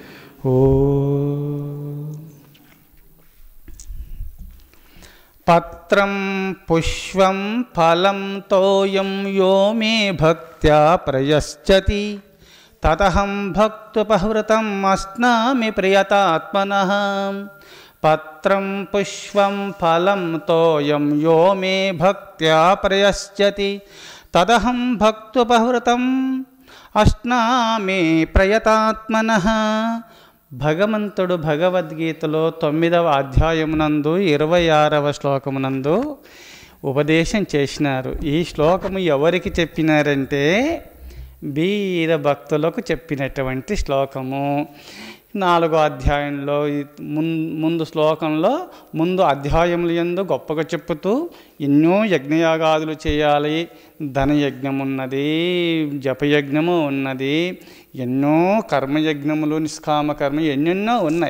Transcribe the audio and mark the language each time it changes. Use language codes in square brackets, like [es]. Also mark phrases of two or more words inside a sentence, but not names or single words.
[sa] ओं पत्रं पुष्पं फलं तोयं यो मे भक्त्या प्रयश्चति ततहं भक्तुपहृतम् अस्नामि प्रियतात्मनः। पत्रं पुष्पं फलं तोयं यो मे भक्त्या प्रयश्चति तदहं भक्तुपहृतम् अस्नामि प्रयतात्मनः। [te] భగవంతుడు భగవద్గీతలో 9వ అధ్యాయమునందు 26వ శ్లోకమునందు ఉపదేశం చేసినారు. ఈ శ్లోకము ఎవరికి చెప్పినారంటే వీర భక్తులకు చెప్పినటువంటి శ్లోకము. 4వ అధ్యాయంలో ముందు శ్లోకంలో ముందు అధ్యాయములు యందు గొప్పగా చెప్పుతూ ఎన్నో యజ్ఞయాగాదులు చేయాలి, ధనయజ్ఞం ఉన్నది, జపయజ్ఞము ఉన్నది, ఎన్నో కర్మయజ్ఞములు నిష్కామ కర్మ ఎన్నెన్నో ఉన్నాయి.